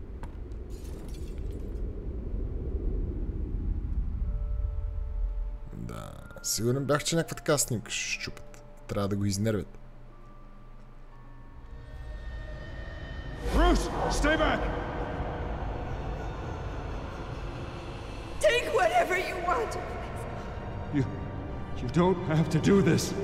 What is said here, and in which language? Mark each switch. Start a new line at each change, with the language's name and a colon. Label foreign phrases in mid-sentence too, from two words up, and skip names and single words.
Bulgarian: Да, сигурен бях, че някаква така снимка ще щупят. Трябва да го изнервят.
English: Bruce, stay back! Take whatever you want. You don't have to do this.